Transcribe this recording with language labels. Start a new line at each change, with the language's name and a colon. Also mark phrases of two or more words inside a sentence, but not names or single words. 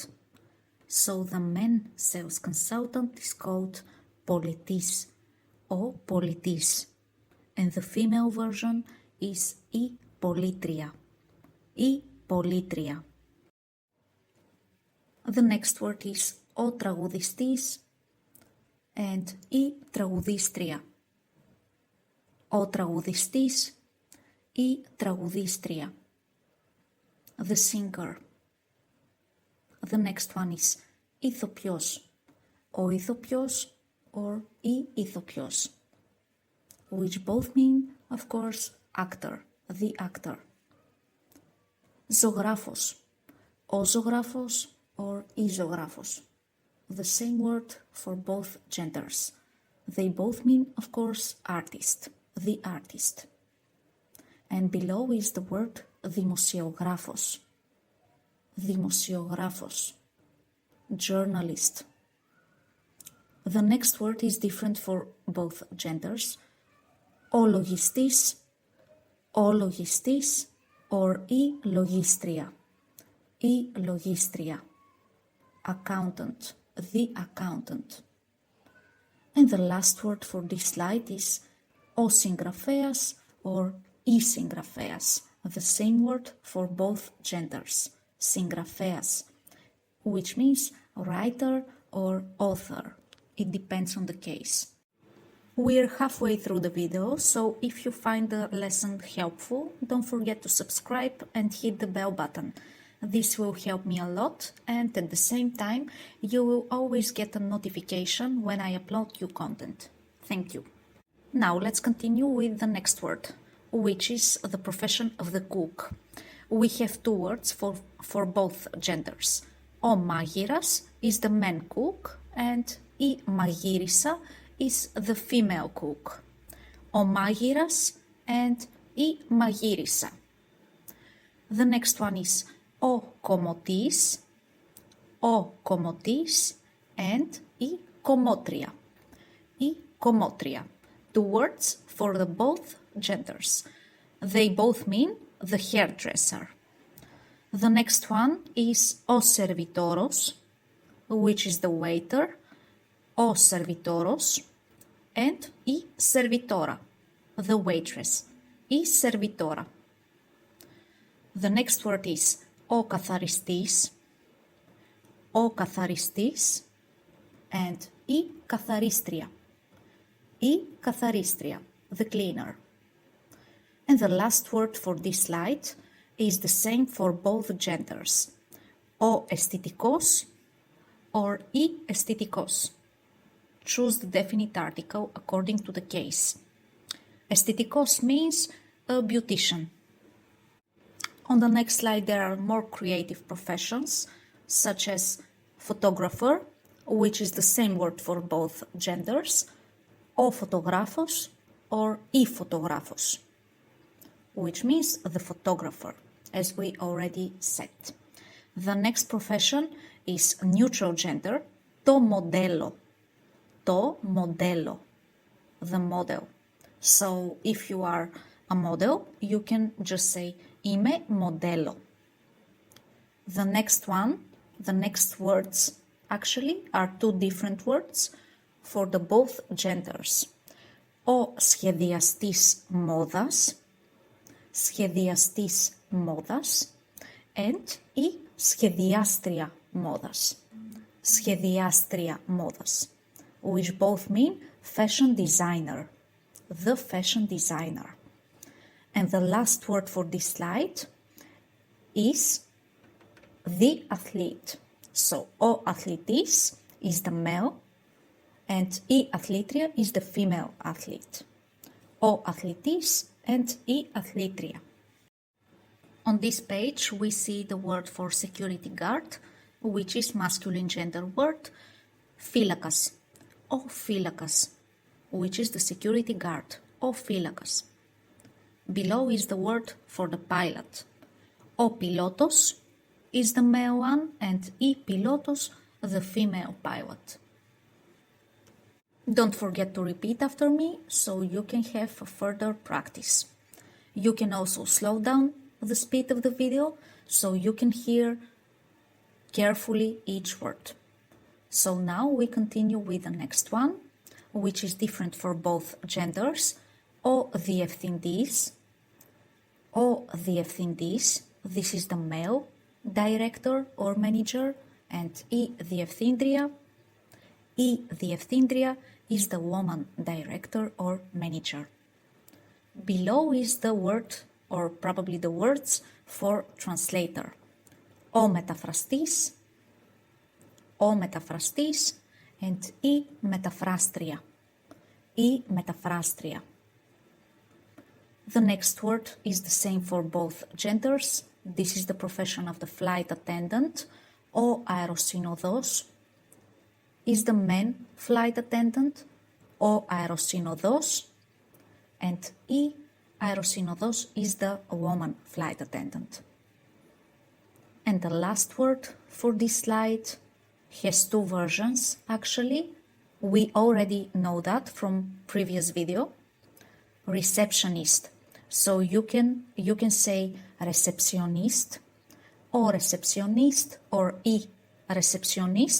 English: So the man sales consultant is called politis or politis, and the female version is
Greek: η πωλήτρια. η πωλήτρια.
English: The next word is
Greek: o τραγουδιστής
English: and
Greek: η τραγουδίστρια. Ο τραγουδιστής, I τραγουδίστρια.
English: The singer. The next one is ηθοποιός.
Greek: Ο ηθοποιός
English: or
Greek: η ηθοποιός,
English: which both mean, of course, actor, the actor.
Greek: Ζωγράφος. Ο ζωγράφος or I ζωγράφος.
English: The same word for both genders. They both mean, of course, artist, the artist. And below is the word δημοσιογράφος.
Greek: Δημοσιογράφος.
English: Journalist. The next word is different for both genders.
Greek: Ο λογιστής, ο λογιστής or I λογίστρια. I λογίστρια.
English: Accountant, the accountant. And the last word for this slide is
Greek: ο συγγραφέας
English: or
Greek: η συγγραφέας,
English: the same word for both genders, συγγραφέας, which means writer or author. It depends on the case. We're halfway through the video, so if you find the lesson helpful, don't forget to subscribe and hit the bell button. This will help me a lot, and at the same time, you will always get a notification when I upload new content. Thank you. Now let's continue with the next word, which is the profession of the cook. We have two words for both genders.
Greek: Ο μάγειρας
English: is the man cook, and
Greek: η μαγείρισα
English: is the female cook.
Greek: Ο μάγειρας and η μαγείρισα.
English: The next one is
Greek: ο κομμωτής,
English: and
Greek: η κομμότρια. Η κομμότρια.
English: Two words for the both genders. They both mean the hairdresser. The next one is
Greek: ο σερβιτόρος,
English: which is the waiter,
Greek: ο σερβιτόρος,
English: and
Greek: η σερβιτόρα,
English: the waitress,
Greek: η σερβιτόρα.
English: The next word is
Greek: ο καθαριστής,
English: and
Greek: η καθαρίστρια,
English: the cleaner. And the last word for this slide is the same for both genders,
Greek: ο αισθητικός or η αισθητικός.
English: Choose the definite article according to the case. Aestheticos means a beautician. On the next slide, there are more creative professions, such as photographer, which is the same word for both genders,
Greek: ο φωτογράφος or η φωτογράφος,
English: which means the photographer, as we already said. The next profession is neutral gender,
Greek: το μοντέλο. Το μοντέλο,
English: the model. So if you are a model, you can just say
Greek: είμαι μοντέλο.
English: The next one, the next words actually are two different words for the both genders.
Greek: Ο σχεδιαστής μόδας, and η σχεδιάστρια μόδας, σχεδιάστρια μόδας,
English: which both mean fashion designer, the fashion designer. And the last word for this slide is the athlete. So,
Greek: ο αθλητής
English: is the male and
Greek: η αθλήτρια
English: is the female athlete.
Greek: Ο αθλητής
English: and
Greek: η αθλήτρια.
English: On this page we see the word for security guard, which is masculine gender word,
Greek: φύλακας, o φύλακας,
English: which is the security guard,
Greek: o φύλακας.
English: Below is the word for the pilot.
Greek: Ο πιλότος
English: is the male one and
Greek: η πιλότος
English: the female pilot. Don't forget to repeat after me so you can have further practice. You can also slow down the speed of the video so you can hear carefully each word. So now we continue with the next one, which is different for both genders.
Greek: O διευθυντής. O διευθυντής,
English: this is the male director or manager, and
Greek: η διευθύντρια
English: is the woman director or manager. Below is the word, or probably the words, for translator.
Greek: Ο μεταφραστής and η μεταφράστρια.
English: The next word is the same for both genders. This is the profession of the flight attendant.
Greek: Ο αεροσυνοδός
English: is the man flight attendant.
Greek: Ο αεροσυνοδός
English: and
Greek: η αεροσυνοδός
English: is the woman flight attendant. And the last word for this slide has two versions actually. We already know that from previous video. Receptionist. So you can say receptionist or receptionist or η receptionist.